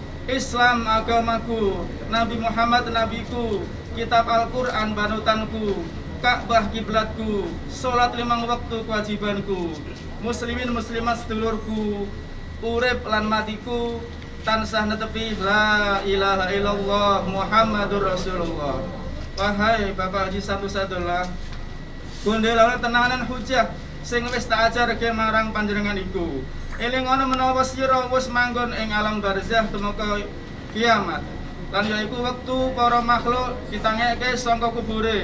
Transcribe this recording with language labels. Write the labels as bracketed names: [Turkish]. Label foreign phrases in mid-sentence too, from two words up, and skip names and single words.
[Javanese] Islam agamaku, Nabi Muhammad nabiku, kitab Al-Quran panutanku, Ka'bah kiblatku, sholat 5 waktu kewajibanku, muslimin muslimat sedulurku, urip lan matiku, tansah netepi [Arabic] la ilaha illallah Muhammadur Rasulullah. [Javanese] Wahai Bapak Haji Santosadullah, gondelane tenanan hujah sing wis tak ajarke marang panjenengan iku. Eling ana menawa sira wis manggon ing alam barzah temeka kiamat. Lan yaiku wektu para makhluk ditangeke saka kubure.